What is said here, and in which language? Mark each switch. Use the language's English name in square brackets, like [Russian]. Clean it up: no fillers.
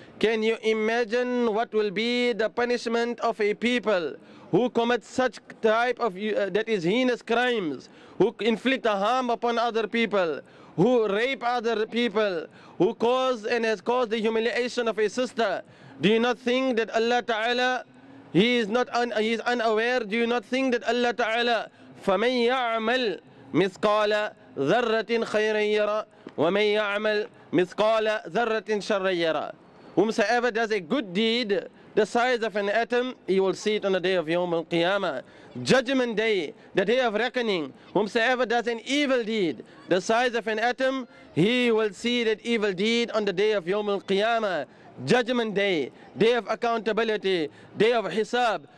[English] Can you imagine what will be the punishment of a people who commit such type of, that is heinous crimes, who inflict a harm upon other people, who rape other people, who cause and has caused the humiliation of a sister? Do you not think that Allah Ta'ala, He is unaware? Do you not think that Allah Ta'ala, [Arabic] فَمَنْ يَعْمَلْ مِثْقَالَ ذَرَّةٍ خَيْرًا يَرَى وَمَنْ يَعْمَلْ مِثْقَالَ ذَرَّةٍ شَرًّا يَرَى. [English] Whomsoever does a good deed the size of an atom, he will see it on the day of Yawm al-Qiyamah, Judgment Day, the day of reckoning. Whomsoever does an evil deed the size of an atom, he will see that evil deed on the day of Yawm al-Qiyamah, Judgment Day, day of accountability, day of hisab.